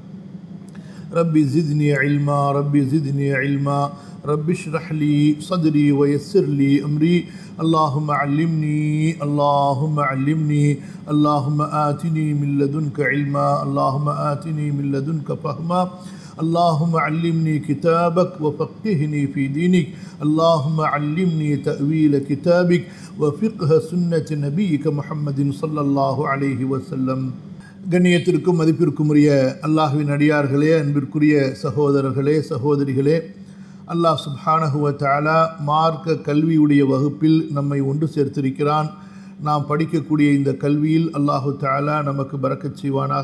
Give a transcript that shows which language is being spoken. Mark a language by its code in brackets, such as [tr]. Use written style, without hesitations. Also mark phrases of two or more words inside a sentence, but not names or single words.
[ar] ربي زدني علما ربي زدني علما رب اشرح لي صدري ويسر لي أمري اللهم علمني اللهم علمني اللهم آتني من لدنك علما اللهم آتني من لدنك فهما اللهم علمني كتابك وفقهني في دينك اللهم علمني تأويل كتابك وفقه سنة نبيك محمد صلى الله عليه وسلم. [ta] கண்ணியத்திற்கும் மதிப்பிற்கும் உரிய அல்லாஹ்வின் அடியார்களே, அன்பிற்குரிய சகோதரர்களே சகோதரிகளே, [ar] الله سبحانه و تعالى [ta] மார்க்க கல்வியுடைய வகுப்பில் நம்மை ஒன்று சேர்த்திருக்கிறான். நாம் படிக்கக்கூடிய இந்த கல்வியில் [ar] الله تعالى [ta] நமக்கு பரக்கத் செய்வானாக.